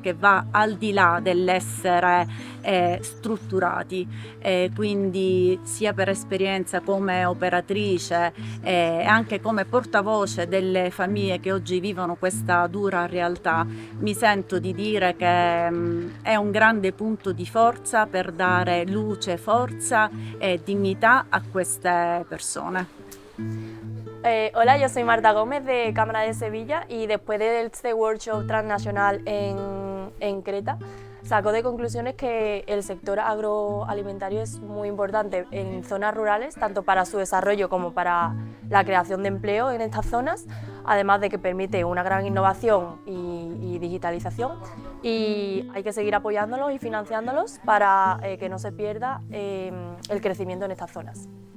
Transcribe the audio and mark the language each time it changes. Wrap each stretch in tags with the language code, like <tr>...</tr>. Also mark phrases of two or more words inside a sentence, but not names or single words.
<it>che va al di là dell'essere strutturati, quindi sia per esperienza come operatrice e anche come portavoce delle famiglie che oggi vivono questa dura realtà, mi sento di dire che è un grande punto di forza per dare luce, forza e dignità a queste persone.</it> <es>Hola, yo soy Marta Gómez de Cámara de Sevilla y después de este workshop transnacional en Creta saco de conclusiones que el sector agroalimentario es muy importante en zonas rurales, tanto para su desarrollo como para la creación de empleo en estas zonas, además de que permite una gran innovación y digitalización, y hay que seguir apoyándolos y financiándolos para que no se pierda el crecimiento en estas zonas.</es>